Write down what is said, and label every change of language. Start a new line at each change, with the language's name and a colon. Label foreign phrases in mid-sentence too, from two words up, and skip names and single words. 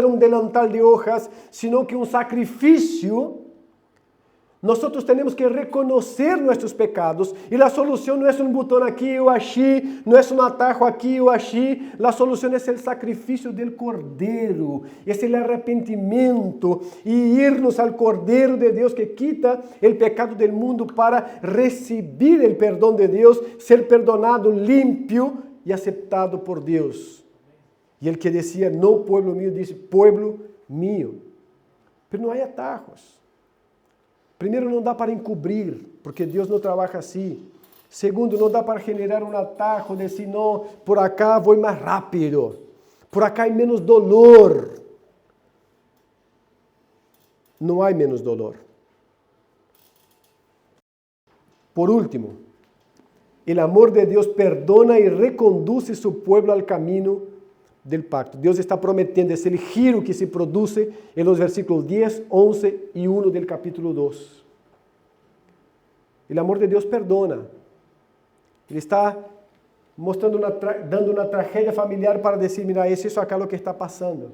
Spanish: un delantal de hojas, sino que un sacrificio, nosotros tenemos que reconocer nuestros pecados y la solución no es un botón aquí o allí, no es un atajo aquí o allí, la solución es el sacrificio del Cordero, es el arrepentimiento y irnos al Cordero de Dios que quita el pecado del mundo para recibir el perdón de Dios, ser perdonado, limpio y aceptado por Dios. Y el que decía, no pueblo mío, dice, pueblo mío. Pero no hay atajos.
Portuguese: Primeiro, não dá para encobrir, porque Deus não trabalha assim. Segundo, não dá para generar um atajo,
Spanish: de decir,
Portuguese: não,
Spanish: por acá
Portuguese: vou mais rápido,
Spanish: por acá
Portuguese: há menos dolor. Não há menos dolor. Por último, o amor de Deus perdona e reconduce seu povo ao caminho
Spanish: del pacto. Dios está prometiendo, es el giro que se produce en los versículos 10, 11 y 1 del capítulo 2. El amor de Dios perdona. Él está mostrando dando una tragedia familiar para decir, mira, es eso acá lo que está pasando.